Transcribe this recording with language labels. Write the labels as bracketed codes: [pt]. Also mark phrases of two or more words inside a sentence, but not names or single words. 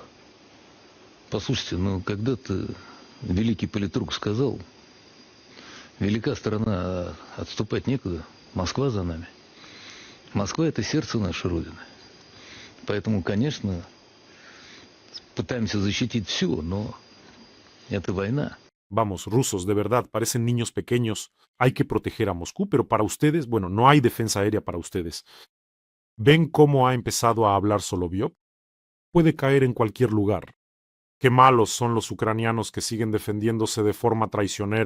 [ru] Послушайте, ну когда-то великий политрук сказал: велика страна, а отступать некуда, Москва за нами. Москва — это сердце нашей Родины. Поэтому, конечно, пытаемся защитить все, но это война. [es] Vamos, rusos, de verdad, parecen niños pequeños. Hay que proteger a Moscú, pero para ustedes, bueno, no hay defensa aérea para ustedes. ¿Ven cómo ha empezado a hablar Solovyov? Puede caer en cualquier lugar. Qué malos son los ucranianos que siguen defendiéndose de forma traicionera.